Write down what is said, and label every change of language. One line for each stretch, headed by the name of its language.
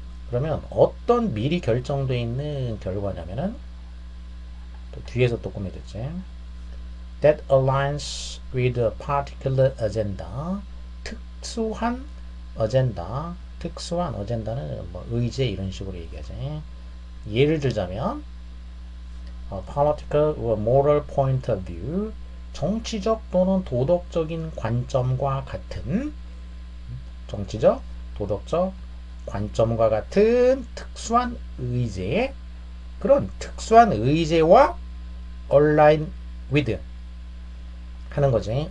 Korean: 그러면 어떤 미리 결정되어 있는 결과냐면은 또 뒤에서 또 꾸며졌지.
English: That aligns with a particular agenda.
Korean: 특수한 어젠다. 특수한 어젠다는 뭐 의제 이런 식으로 얘기하지. 예를 들자면
English: political or moral point of view.
Korean: 정치적 또는 도덕적인 관점과 같은 정치적, 도덕적 관점과 같은 특수한 의제 그런 특수한 의제와
English: align with
Korean: 하는 거지.